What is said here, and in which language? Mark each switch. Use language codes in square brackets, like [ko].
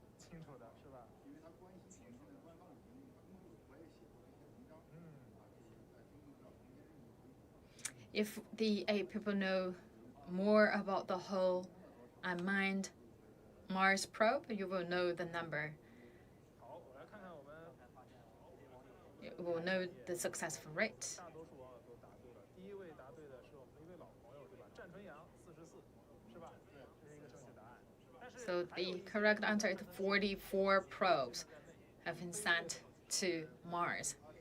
[zh] 清楚的是吧？因为它关系前线的官方领域，我也写过一些文章。 [en] If the people know more about the whole unmanned Mars probe, you will know the number. [zh] 好，我来看看我们。 [en] You will know the successful rate. [zh] 大多数网友都答对了。第一位答对的是我们的一位老朋友，对吧？战纯阳44，是吧？对，这是一个正确答案。 [en] So the correct answer is 44 probes have been sent to Mars.